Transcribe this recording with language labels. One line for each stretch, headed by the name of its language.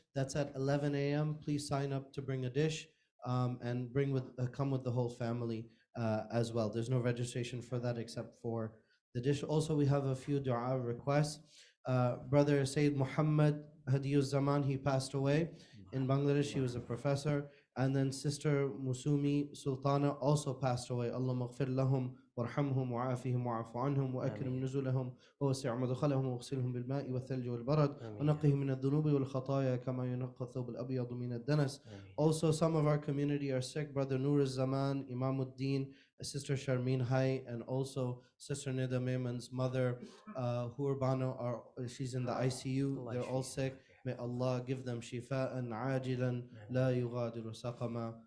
English: That's at 11 a.m. Please sign up to bring a dish and come with the whole family as well. There's no registration for that except for the dish. Also, we have a few dua requests. Brother Sayyid Muhammad Hadiyuz Zaman, he passed away in Bangladesh. He was a professor. And then Sister Musumi Sultana also passed away.
Arabic: Allahumma ghfir lahum warhamhum wa'afihim wa'afu anhum wa'akrim nuzulahum ووسع مدخلهم واغسلهم بالماء والثلج والبرد ونقهم من الذنوب والخطايا كما ينقى الثوب الأبيض من الدنس.
English: Also, some of our community are sick. Brother Nur Zaman, Imamuddin, Sister Sharmeen Hai, and also Sister Nida Maiman's mother, Hurbano, she's in the ICU. They're all sick. May Allah give them
Arabic: shifa'an ajilan la yughadiru saqama.